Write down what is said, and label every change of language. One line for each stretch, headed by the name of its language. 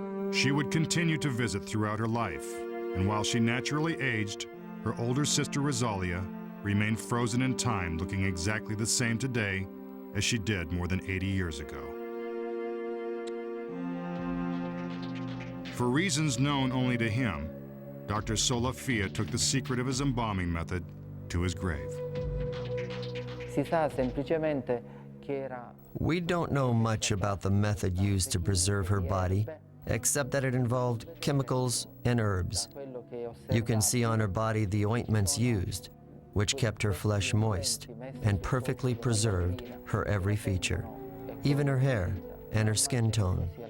English: She would continue to visit throughout her life, and while she naturally aged, her older sister Rosalia remained frozen in time, looking exactly the same today as she did more than 80 years ago. For reasons known only to him, Dr. Solafia took the secret of his embalming method to his grave.
Italian: Si sa semplicemente che era.
English: We don't know much about the method used to preserve her body, except that it involved chemicals and herbs. You can see on her body the ointments used, which kept her flesh moist and perfectly preserved her every feature, even her hair and her skin tone.